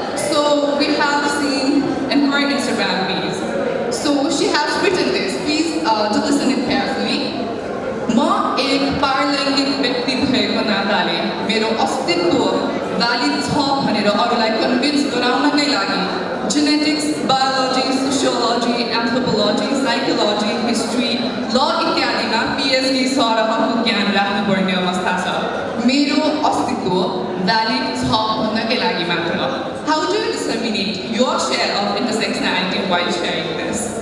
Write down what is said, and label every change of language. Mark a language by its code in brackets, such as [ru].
[en] So we have seen in her Instagram page. So she has written this. Please to listen it carefully. [ne] म एक पारलैङ्गिक व्यक्ति भएको नाताले मेरो अस्तित्व भ्यालिड छ भनेर अरूलाई कन्भिन्स गराउनकै लागि genetics, biology, sociology, anthropology, psychology, history, ल इत्यादिमा पिएचडी सरहको ज्ञान राख्नुपर्ने अवस्था छ। मेरो अस्तित्व भ्यालिड छ भन्नकै लागि मात्र। [en] How do you disseminate your share of intersectionality while sharing this?